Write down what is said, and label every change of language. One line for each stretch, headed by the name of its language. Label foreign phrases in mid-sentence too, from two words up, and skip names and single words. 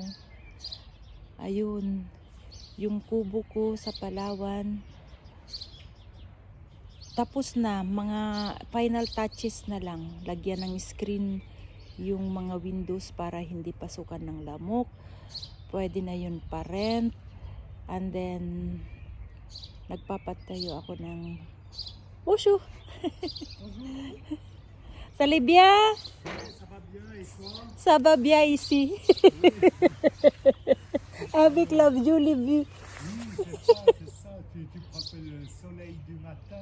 Filipino: Ayun, yung kubo ko sa Palawan tapos na, mga final touches na lang. Lagyan ng screen yung mga windows para hindi pasukan ng lamok. Pwede na yun pa-rent.
English: And then
Filipino: nagpapatayo ako ng Bonjour.
French: Ça va bien? Ça va bien ici. Avec la jolie vue. C'est ça, tu prends le soleil du matin.